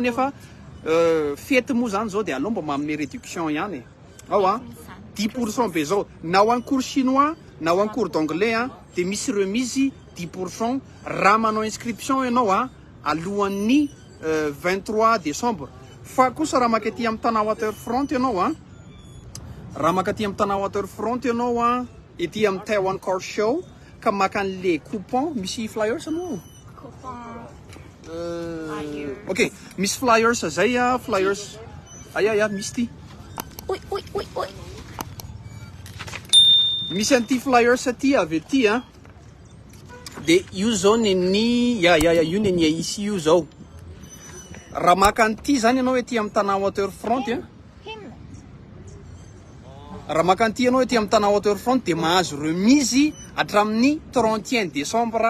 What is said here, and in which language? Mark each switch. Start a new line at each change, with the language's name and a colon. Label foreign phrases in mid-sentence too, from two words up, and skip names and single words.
Malagasy: nefa fety moa zany zao de alao mba manome réduction ihany ao 10% be zao na ho an'ny
French: cours chinois
Malagasy: na ho an'ny
French: cours d'anglais
Malagasy: de misy remise 10% raha manao inscription ianao alohan'ny 23 décembre fa kosa raha maka aty amin'ny tana waterfront ianao raha maka aty amin'ny tana waterfront ianao ety amin'ny Taiwan car show ka maka an'le coupon misy flyers anao okay misy flyers zay flyers aya misy ty misy an'ty flyers aty avy aty de io zao ny io ny ici io zao raha maka an'ty zany ianao ety amin'ny tana waterfront raha maka an'ty ianao ety amin'ny tana waterfront de mahazo remise hatramin'ny 31 décembre